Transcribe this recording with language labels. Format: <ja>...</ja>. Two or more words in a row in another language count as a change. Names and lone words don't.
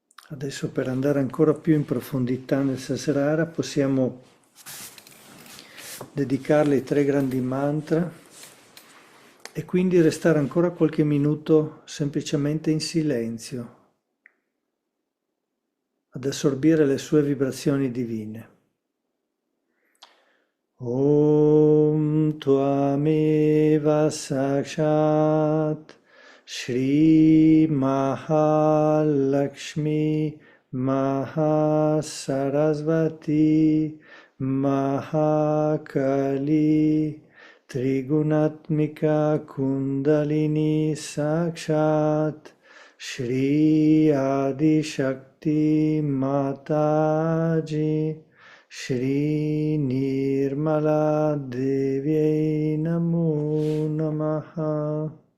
<it>Adesso per andare ancora più in profondità nel Sahasrara possiamo dedicarle i 3 grandi mantra e quindi restare ancora qualche minuto semplicemente in silenzio ad assorbire le sue vibrazioni divine.</it> <sa>ॐ त्वमेव साक्षात् श्री महालक्ष्मी महासरस्वती महाकाली त्रिगुणात्मिका कुण्डलिनी साक्षात् श्री आदि शक्ति माताजी श्री निर्मला देव्यै नमो नमः.</sa>